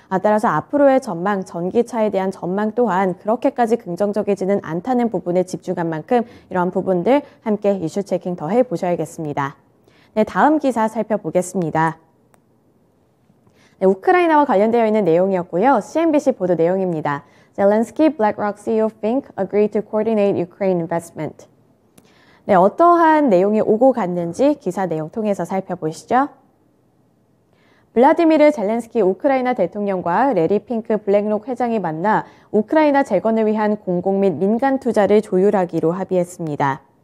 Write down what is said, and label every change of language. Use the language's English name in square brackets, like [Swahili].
[Korean] 따라서 앞으로의 전망, 전기차에 대한 전망 또한 그렇게까지 긍정적이지는 않다는 부분에 집중한 만큼 이러한 부분들 함께 이슈 체킹 더 해보셔야겠습니다. 네, 다음 기사 살펴보겠습니다. 네, 우크라이나와 관련되어 있는 내용이었고요. CNBC 보도 내용입니다. [English] Zelensky, BlackRock CEO think agree to coordinate Ukraine investment. [Korean] 네, 어떠한 내용이 오고 갔는지 기사 내용 통해서 살펴보시죠. 블라디미르 젤렌스키 우크라이나 대통령과 레리 핑크 블랙록 회장이 만나 우크라이나 재건을 위한 공공 및 민간 투자를 조율하기로 합의했습니다.